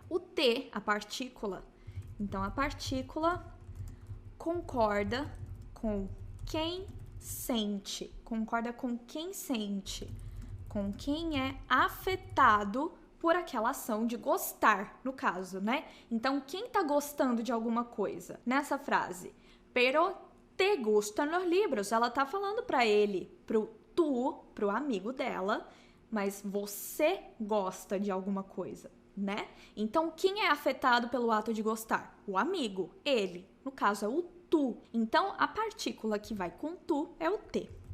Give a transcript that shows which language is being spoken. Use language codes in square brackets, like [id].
[pt] O T, a partícula. Então, a partícula concorda com quem sente. Concorda com quem sente. Com quem é afetado por aquela ação de gostar, no caso, né? Então, quem tá gostando de alguma coisa? Nessa frase, [es] pero te gustan los libros. [pt] Ela tá falando pra ele, pro amigo dela, mas você gosta de alguma coisa, né? Então, quem é afetado pelo ato de gostar? O amigo, ele. No caso, é o tu. Então, a partícula que vai com tu é o te.